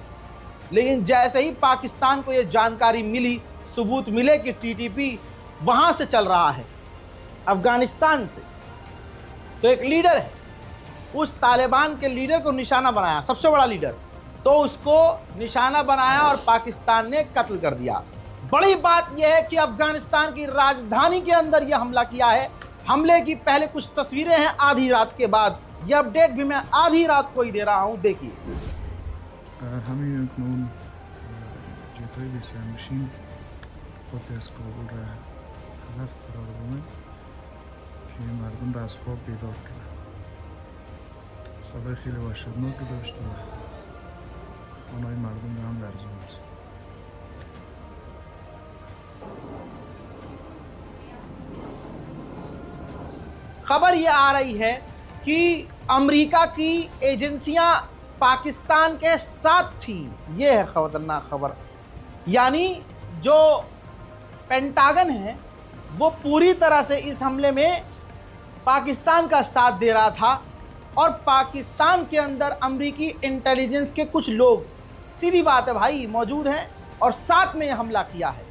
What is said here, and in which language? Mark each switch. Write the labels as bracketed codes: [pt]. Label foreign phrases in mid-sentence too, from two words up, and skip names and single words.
[hi] लेकिन जैसे ही पाकिस्तान को ये जानकारी मिली, सबूत मिले कि टीटीपी वहां से चल रहा है, अफगानिस्तान से, तो एक लीडर है, उस तालिबान के लीडर को निशाना बनाया, सबसे बड़ा लीडर, तो उसको निशाना बनाया और पाकिस्तान ने कत्ल कर दिया। बड़ी बात यह है कि अफगानिस्तान की राजधानी के अंदर यह हमला किया है। हमले की पहले कुछ तस्वीरें हैं आधी रात के बाद। यह अपडेट भी मैं आधी रात को ही दे रहा हूं, देखिए। [fa] مردم را از خواب بیدار کرد. صدای خیلی وحشتناکی داشت و خانه‌های مردم به هم لرزوند. [hi] खबर ये आ रही है कि अमेरिका की एजेंसियां पाकिस्तान के साथ थी। ये है खतरनाक खबर। यानी जो पेंटागन है वो पूरी तरह से इस हमले में पाकिस्तान का साथ दे रहा था और पाकिस्तान के अंदर अमेरिकी इंटेलिजेंस के कुछ लोग, सीधी बात है भाई, मौजूद हैं और साथ में यह हमला किया है।